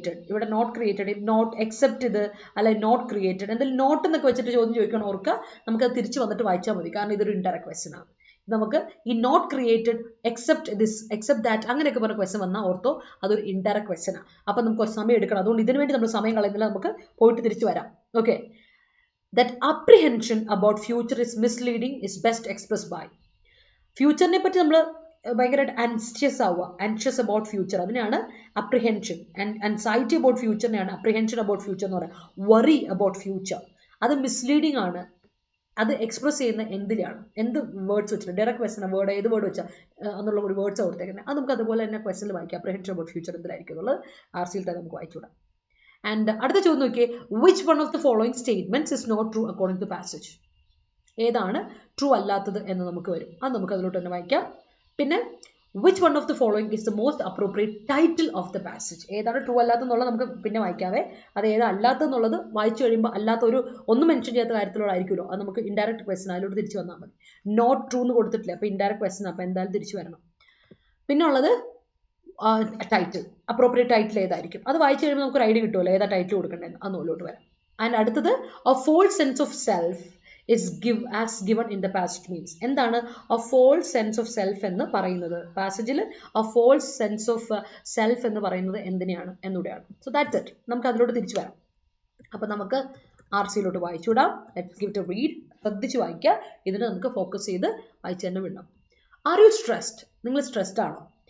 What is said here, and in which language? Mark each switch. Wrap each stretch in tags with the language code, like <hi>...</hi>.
<ml>ഇവിടെ not created, not except ഇത് അല്ലെ, നോട്ട് ക്രിയേറ്റഡ്, എന്തായാലും നോട്ട് എന്നൊക്കെ വെച്ചിട്ട് ചോദ്യം ചോദിക്കണം. ഓർക്കുക, നമുക്കത് തിരിച്ച് വന്നിട്ട് വായിച്ചാൽ മതി, കാരണം ഇതൊരു ഇൻഡയറക്റ്റ് ക്വസ്റ്റ്യൻ ആണ്. നമുക്ക് ഈ നോട്ട് ക്രിയേറ്റഡ് എക്സെപ്റ്റ് ദാറ്റ് അങ്ങനെയൊക്കെ പറഞ്ഞ ക്വസ്റ്റൻ വന്നാൽ ഓർത്തോ അതൊരു ഇൻഡയറക്റ്റ് ക്വസ്റ്റനാണ്. അപ്പം നമുക്ക് കുറച്ച് സമയം എടുക്കണം. അതുകൊണ്ട് ഇതിനു വേണ്ടി നമ്മൾ സമയം കളയുന്നില്ല, നമുക്ക് പോയിട്ട് തിരിച്ചു വരാം.</ml> <en>okay, that apprehension about future is misleading is best expressed by</en> <ml>ഫ്യൂച്ചറിനെ പറ്റി നമ്മൾ ഭയങ്കരമായിട്ട്</ml> <en>anxious about future,</en> <ml>അതിനാണ്</ml> <en>apprehension. and anxiety about futureനെയാണ് apprehension about future</en> <ml>എന്ന് പറയുക.</ml> <en>worry about future</en> <ml>അത് മിസ്ലീഡിംഗ് ആണ്. അത് എക്സ്പ്രസ് ചെയ്യുന്ന എന്തിലാണ്, എന്ത് വേർഡ്സ് വെച്ചിട്ട്, ഡയറക്റ്റ് ക്വസ്റ്റൻ വേർഡ് ഏത് വേർഡ് വെച്ചാൽ എന്നുള്ള ഒരു വേർഡ്സ് കൊടുത്തേക്കുന്നത്, അത് നമുക്ക് അതുപോലെ തന്നെ ക്വസ്റ്റനിൽ വായിക്കാം.</ml> <en>apprehension about future</en> <ml>എന്തിലായിരിക്കും എന്നുള്ളത് RCയിൽ തന്നെ നമുക്ക് വായിച്ചുവിടാം. ആൻഡ് അടുത്ത ചോദ്യം നോക്കിയേ,</ml> <en>Which one of the following statements is not true according to passage.</en> <ml>ഏതാണ് ട്രൂ അല്ലാത്തത് എന്ന് നമുക്ക് വരും, അത് നമുക്ക് അതിലോട്ട് തന്നെ വായിക്കാം.</ml> <en>പിന്നെ which one of the following is the most appropriate title of the passage.</en> <ml>ഏതാണ് ട്രൂ അല്ലാത്തെന്നുള്ളത് നമുക്ക് പിന്നെ വായിക്കാവേ. അത് ഏതാ അല്ലാത്തെന്നുള്ളത് വായിച്ചു കഴിയുമ്പോൾ അല്ലാത്ത ഒരു ഒന്നും മെൻഷൻ ചെയ്യാത്ത കാര്യത്തിലോടായിരിക്കുമല്ലോ, അത് നമുക്ക് ഇൻഡയറക്റ്റ് ക്വസ്റ്റൻ അതിലോട്ട് തിരിച്ചു വന്നാൽ മതി. നോട്ട് ട്രൂ എന്ന് കൊടുത്തിട്ടില്ല, അപ്പോൾ ഇൻഡയറക്റ്റ് ക്വസ്റ്റൻ, അപ്പോൾ എന്തായാലും തിരിച്ചു വരണം. പിന്നെ ഉള്ളത് ടൈറ്റിൽ, അപ്രോപ്രിയേറ്റ് ടൈറ്റിൽ ഏതായിരിക്കും, അത് വായിച്ചു കഴിയുമ്പോൾ നമുക്ക് ഒരു ഐഡിയ കിട്ടുമല്ലോ ഏതാ ടൈറ്റിൽ കൊടുക്കേണ്ടത്, അന്നോട്ട് വരാം.</ml> <en>And അടുത്തത് a false sense of self is given in the passage means.</en> <ml>എന്താണ്</ml> <en>a false sense of self</en> <ml>എന്ന് പറയുന്നത്? പാസേജിൽ</ml> <en>a false sense of self</en> <ml>എന്ന് പറയുന്നത് എന്തിനെയാണ് എന്നൂടെയാണ്.</ml> <en>So that's it.</en> <ml>നമുക്ക് അതിലോട്ട് തിരിച്ചു വരാം. അപ്പോൾ നമുക്ക് RCയിലോട്ട് വായിച്ചുവിടാം.</ml> <en>Let's give it a read.</en> <ml>ശ്രദ്ധിച്ച് വായിക്കുക, ഇതിന് നമുക്ക് ഫോക്കസ് ചെയ്ത് വായിച്ചു തന്നെ വിടണം.</ml> <en>Are you stressed?</en> <ml>നിങ്ങൾ സ്ട്രെസ്ഡ് ആണോ?</ml>